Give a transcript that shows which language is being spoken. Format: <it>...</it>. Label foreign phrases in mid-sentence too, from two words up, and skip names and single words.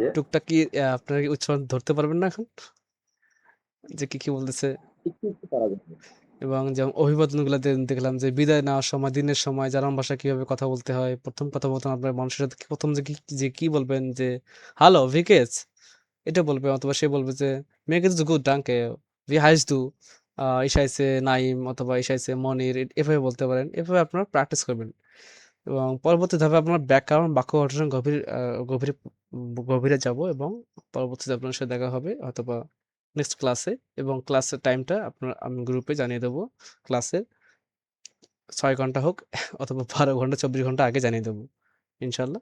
<bn>টুকটাক কি আপনারা কি উচ্চারণ ধরতে পারবেন না এখন, যে কি বলতেছে? একটু একটু পারা যাবে। এবং যেমন অভিবাদনগুলো দেখলাম যে বিদায় নেওয়ার সময়, দিনের সময় জার্মান ভাষায় কিভাবে কথা বলতে হয়। প্রথম কথা বলতেন আপনার মানুষের সাথে, প্রথম যে কি বলবেন, যে</bn> <de>Hallo, wie geht's,</de> <bn>এটা বলবে, অথবা সে বলবে যে</bn> <de>mir geht's gut danke, wie heißt du, ich heiße</de> <bn>নাইম অথবা</bn> <de>ich heiße</de> <bn>মনির, এভাবে বলতে পারেন। এভাবে আপনারা প্র্যাকটিস করবেন, এবং পরবর্তী ধাপে আপনার ব্যাকরণ, বাক্য গঠন গভীরে গভীরে যাব, এবং পরবর্তীতে আপনার সাথে দেখা হবে হয়তোবা</bn> <en>next class,</en> <bn>এবং ক্লাসের টাইমটা আমি গ্রুপে জানিয়ে দেবো। ক্লাসের 6 ঘন্টা হোক অথবা 12 ঘন্টা 24 ঘন্টা আগে জানিয়ে দেবো ইনশাল্লাহ।</bn>